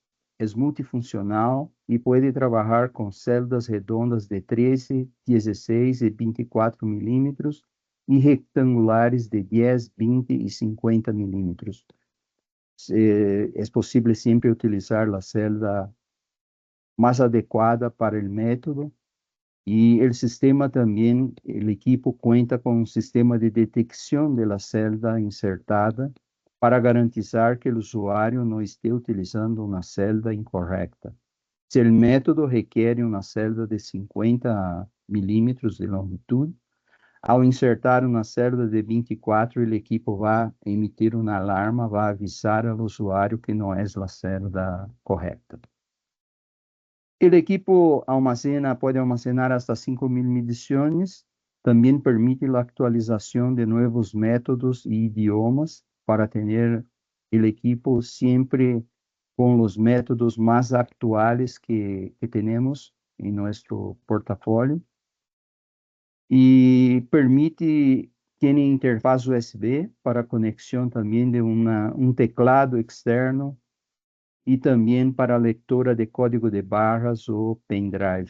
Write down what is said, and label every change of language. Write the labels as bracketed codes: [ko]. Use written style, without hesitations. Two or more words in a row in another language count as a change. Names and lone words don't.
[pt] É multifuncional e pode trabalhar com celdas redondas de 13, 16 e 24 milímetros e retangulares de 10, 20 e 50 milímetros. É possível sempre utilizar a celda mais adequada para o método e o sistema também, o equipo conta com um sistema de detecção da celda insertada para garantizar que o usuário não esteja utilizando uma celda incorreta. Se o método requer uma celda de 50 milímetros de longitude, ao insertar uma celda de 24, o equipo vai emitir uma alarma, vai avisar ao usuário que não é a celda correta. O equipo pode [es] almacenar hasta [pt] 5.000 medições, também permite a atualização de novos métodos e idiomas para ter o equipo sempre [es] con los métodos más actuales que tenemos en nuestro portafolio. Y tiene interfaz USB para conexión también de un teclado externo y también para lectura de código de barras o pendrive.